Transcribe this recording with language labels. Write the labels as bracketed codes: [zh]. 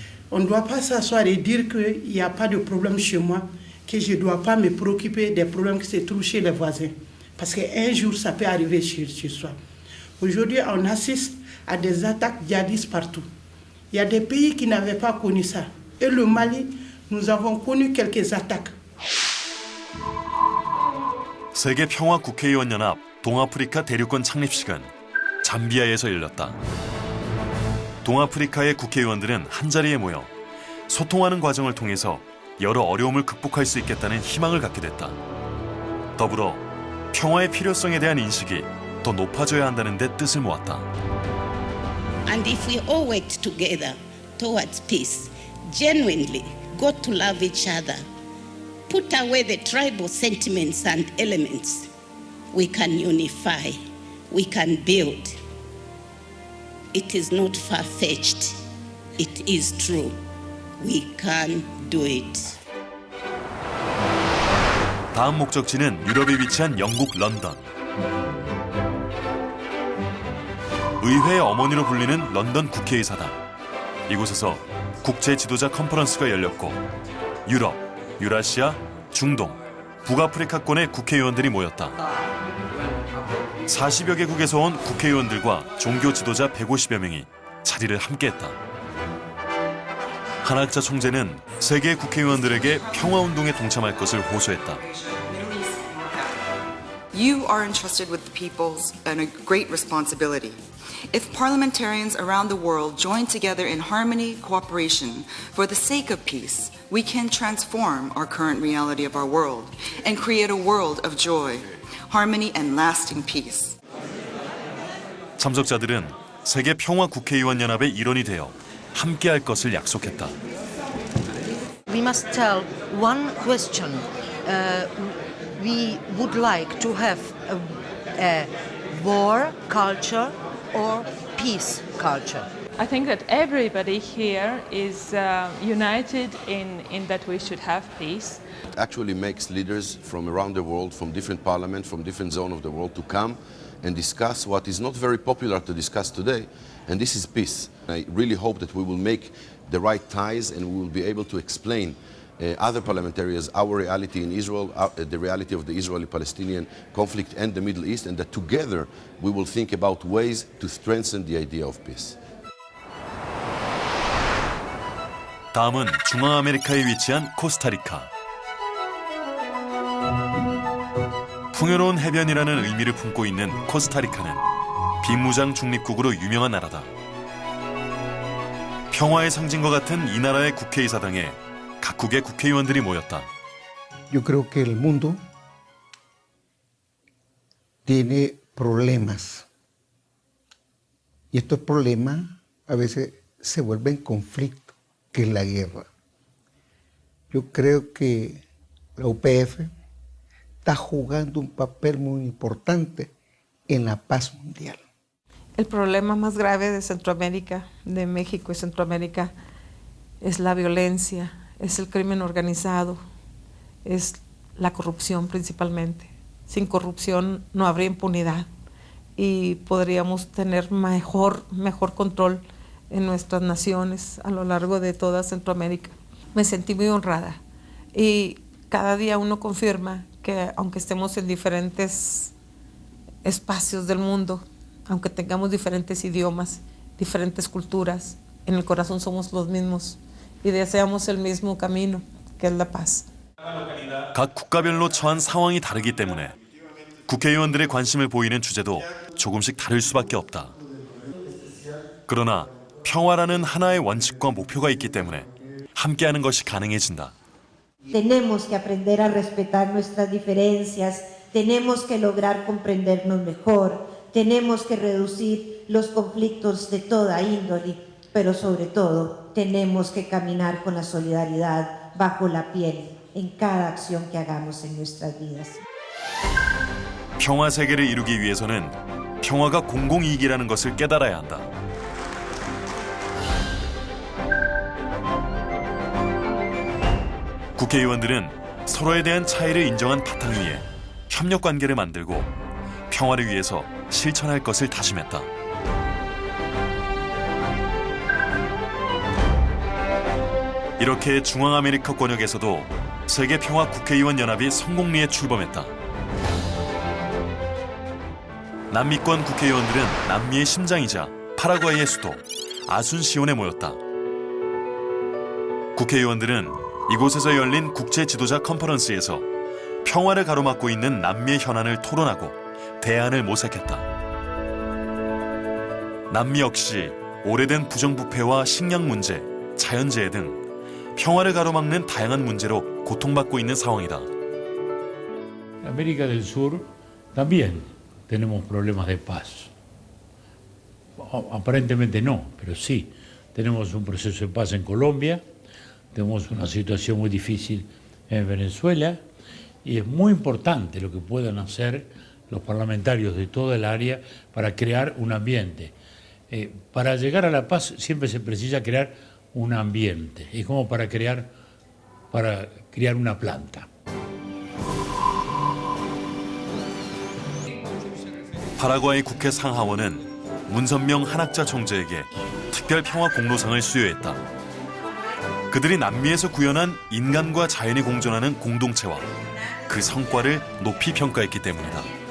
[fr] On ne doit pas s'asseoir et dire qu'il n'y a pas de problème chez moi, que je ne dois pas me préoccuper des problèmes qui se trouvent chez les voisins, parce qu'un jour, ça peut arriver chez soi. Aujourd'hui, on assiste à des attaques djihadistes partout. Il y a des pays qui n'avaient pas connu ça. Et le Mali, nous avons connu quelques attaques. [ko] 세계 평화 국회의원 연합 동아프리카 대륙권 창립식은 잠비아에서 열렸다. 동아프리카의 국회의원들은 한자리에 모여 소통하는 과정을 통해서 여러 어려움을 극복할 수 있겠다는 희망을 갖게 됐다. 더불어 평화의 필요성에 대한 인식이 더 높아져야 한다는 데 뜻을 모았다. [en] And if we all work together towards peace, genuinely got to love each other, put away the tribal sentiments and elements, we can unify, we can build. It is not far-fetched, it is true. We can do it. [ko] 다음 목적지는 유럽에 위치한 영국 런던. 의회의 어머니로 불리는 런던 국회의사당. 이곳에서 국제 지도자 컨퍼런스가 열렸고 유럽, 유라시아, 중동, 북아프리카권의 국회의원들이 모였다. 40여 개국에서 온 국회의원들과 종교 지도자 150여 명이 자리를 함께했다. 한학자 총재는 세계 국회의원들에게 평화운동에 동참할 것을 호소했다. [en] You are entrusted with the peoples and a great responsibility. If parliamentarians around the world join together in harmony, cooperation, for the sake of peace, we can transform our current reality of our world and create a world of joy, harmony, and lasting peace. [ko] 참석자들은 세계 평화 국회의원 연합의 일원이 되어 함께할 것을 약속했다. [en] We must tell one question. We would like to have a war culture or peace culture. I think that everybody here is united in that we should have peace. Actually makes leaders from around the world, from different parliaments, from different zones of the world to come and discuss what is not very popular to discuss today, and this is peace. I really hope that we will make the right ties and we will be able to explain other parliamentarians our reality in Israel, the reality of the Israeli-Palestinian conflict and the Middle East, and that together we will think about ways to strengthen the idea of peace. [ko] 다음은 중앙아메리카에 위치한 코스타리카. 풍요로운 해변이라는 의미를 품고 있는 코스타리카는 비무장 중립국으로 유명한 나라다. 평화의 상징과 같은 이 나라의 국회의사당에 각국의 국회의원들이 모였다. [es] Yo creo que el mundo tiene problemas. Y estos problemas a veces se vuelven conflictos, que es la guerra. Yo creo que la UPF está jugando un papel muy importante en la paz mundial. El problema más grave de Centroamérica, de México y Centroamérica, es la violencia, es el crimen organizado, es la corrupción principalmente. Sin corrupción no habría impunidad y podríamos tener mejor control en nuestras naciones a lo largo de toda Centroamérica. Me sentí muy honrada y cada día uno confirma que aunque estemos en diferentes espacios del mundo, aunque tengamos diferentes idiomas, diferentes culturas, en el corazón somos los mismos y deseamos el mismo camino, que es la paz. [ko] 각 국가별로 처한 상황이 다르기 때문에 국회의원들의 관심을 보이는 주제도 조금씩 다를 수밖에 없다. 그러나 평화라는 하나의 원칙과 목표가 있기 때문에 함께하는 것이 가능해진다. [es] Tenemos que aprender a respetar nuestras diferencias, tenemos que lograr comprendernos mejor, tenemos que reducir los conflictos de toda índole, pero sobre todo tenemos que caminar con la solidaridad bajo la piel en cada acción que hagamos en nuestras vidas. [ko] 평화 세계를 이루기 위해서는 평화가 공공이익이라는 것을 깨달아야 한다. 국회의원들은 서로에 대한 차이를 인정한 바탕 위에 협력 관계를 만들고 평화를 위해서 실천할 것을 다짐했다. 이렇게 중앙아메리카 권역에서도 세계평화 국회의원 연합이 성공리에 출범했다. 남미권 국회의원들은 남미의 심장이자 파라과이의 수도 아순시온에 모였다. 국회의원들은 이곳에서 열린 국제 지도자 컨퍼런스에서 평화를 가로막고 있는 남미의 현안을 토론하고 대안을 모색했다. 남미 역시 오래된 부정부패와 식량 문제, 자연재해 등 평화를 가로막는 다양한 문제로 고통받고 있는 상황이다. [es] América del Sur también tenemos problemas de paz. Aparentemente no, pero sí. Tenemos un proceso de paz en Colombia, tenemos una situación muy difícil en Venezuela y es muy importante lo que puedan hacer los parlamentarios de toda el área para crear un ambiente. Para llegar a la paz siempre se precisa crear un ambiente, es como para crear una planta. [ko] 파라과이 국회 상하원은 문선명 한학자 총재에게 특별 평화 공로상을 수여했다. 그들이 남미에서 구현한 인간과 자연이 공존하는 공동체와 그 성과를 높이 평가했기 때문이다.